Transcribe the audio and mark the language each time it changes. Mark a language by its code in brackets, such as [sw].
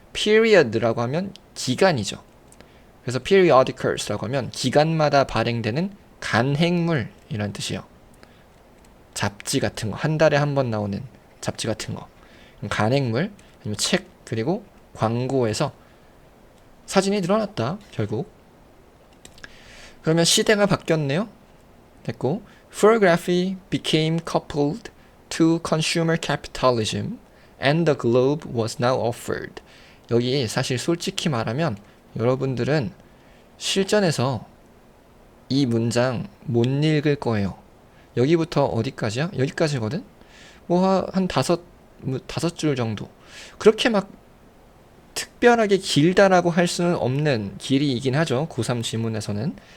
[ko] period라고 하면 기간이죠. 그래서 periodicals라고 하면 기간마다 발행되는 간행물이라는 뜻이에요. 잡지 같은 거, 한 달에 한 번 나오는 잡지 같은 거. 간행물, 아니면 책, 그리고 광고에서 사진이 늘어났다, 결국. 그러면 시대가 바뀌었네요. 됐고, [en] photography became coupled to consumer capitalism and the globe was now offered. [ko] 여기 사실 솔직히 말하면 여러분들은 실전에서 이 문장 못 읽을 거예요. 여기부터 어디까지야? 여기까지거든? 뭐 한 다섯 줄 정도. 그렇게 막 특별하게 길다라고 할 수는 없는 길이이긴 하죠. 고3 지문에서는.